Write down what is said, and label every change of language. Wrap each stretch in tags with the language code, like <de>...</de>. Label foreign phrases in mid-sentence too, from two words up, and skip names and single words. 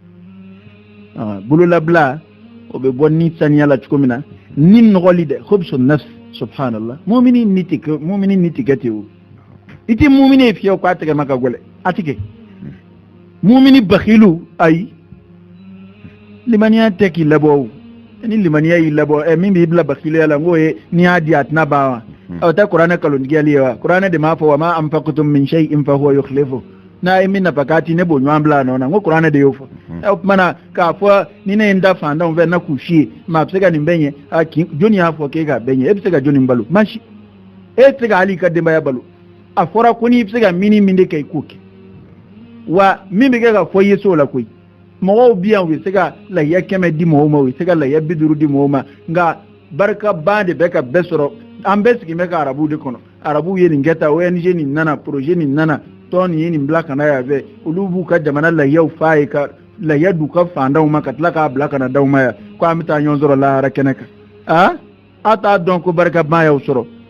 <bm>bololabila o bɛ bɔ ni saniya la cogo min na ni nɔgɔli dɛ hubsu nafs subhanallah mumini ni tɛ kɛ ten o i tɛ mumini ye fiyewu k'a tɛgɛma ka gɛlɛn a tɛ kɛ mumini bakhilu ayi limaniya tɛ k'i labɔ o ni limaniya y'i labɔ min b'i bila bakhiliya la n'o ye n'i y'a di a tɛna ban wa o tɛ kuranɛ kalontigɛli ye wa kuranɛ de m'a fɔ</bm> <ar>وما أنفقتم من شيء فهو يخلف</ar> <bm>n'a ye min nafa k'a ti ne b'o ɲɔgɔn bila a nɔ na n ko kuranɛ de y'o fɔ o kumana k'a fɔ ni ne ye n da fantanw fɛ na k'u f'i ye maa a bɛ se ka nin bɛɛ ɲɛ jɔnni y'a fɔ k'e k'a bɛɛ ɲɛ e bɛ se ka jɔnni balo masi e tɛ se ka hali i ka denbaya balo a fɔra ko n'i bɛ se ka min de kɛ i k'o kɛ wa min bɛ kɛ ka fɔ i ye so la koyi mɔgɔw bi yan u bɛ se ka lahiya 100 di mɔgɔw ma u bɛ se ka lahiya 50 di mɔgɔw ma nka barika ba de bɛ ka bɛɛ sɔrɔ an bɛɛ sigilen bɛ ka arabuw de kɔnɔ arabuw ye nin kɛ tan ONG nin nana projet nin nana tɔn nin ye nin bila ka na yan fɛ olu b'u ka jamana lahiyaw f'a ye ka lahiya d'u ka fandanw ma ka tila k'a bila ka na d'aw ma yan ko an bɛ taa ɲɔgɔn sɔrɔ lahara kɛnɛ kan a t'a dɔn ko barika ban y'aw sɔrɔ</bm>